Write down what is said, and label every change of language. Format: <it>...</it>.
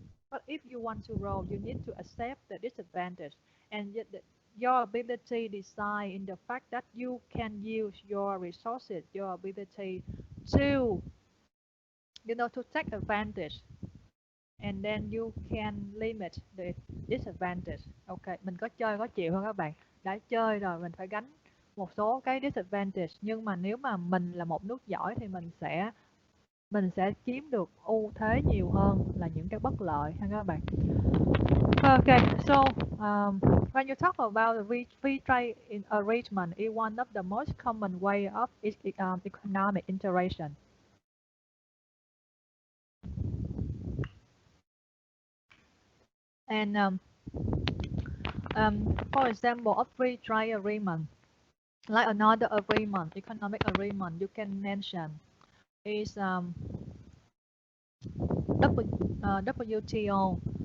<en>But if you want to grow, you need to accept the disadvantage, and yet your ability lies in the fact that you can use your resources, your ability to, to take advantage, and then you can limit the disadvantage.</en> <vi>Ok, mình có chơi có chịu không các bạn? Đã chơi rồi mình phải gánh một số cái disadvantage, nhưng mà nếu mà mình là một nước giỏi thì mình sẽ chiếm được ưu thế nhiều hơn là những cái bất lợi ha các bạn.</vi> <en>Okay, so when you talk about the free trade arrangement, it's one of the most common way of economic integration. And for example, of free trade agreement, like another agreement, economic agreement you can mention is WTO.</en>